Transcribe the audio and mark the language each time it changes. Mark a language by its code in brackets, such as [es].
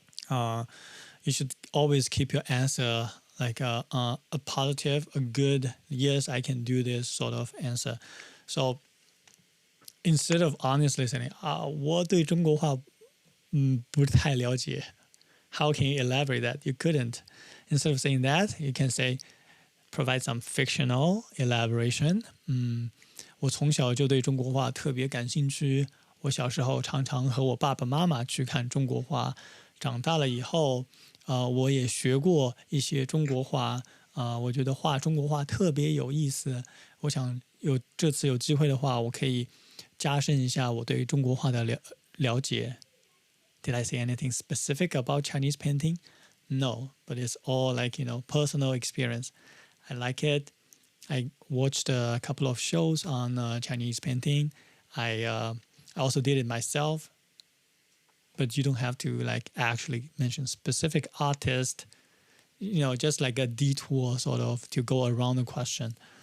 [en] You should always keep your answer like a positive, a good, yes, I can do this sort of answer. So instead of honestly saying, [zh] 我对中国话不太了解, [en] how can you elaborate that? You couldn't. Instead of saying that, you can say, provide some fictional elaboration. [zh] 我从小就对中国画特别感兴趣。我小时候常常和我爸爸妈妈去看中国画。长大了以后，我也学过一些中国画。我觉得画中国画特别有意思。我想这次有机会的话，我可以加深一下我对中国画的了解。 [en] Did I say anything specific about Chinese painting? No, but it's all like, personal experience. I like it. I watched a couple of shows on Chinese painting. I also did it myself. But you don't have to like actually mention specific artist, just like a detour sort of to go around the question.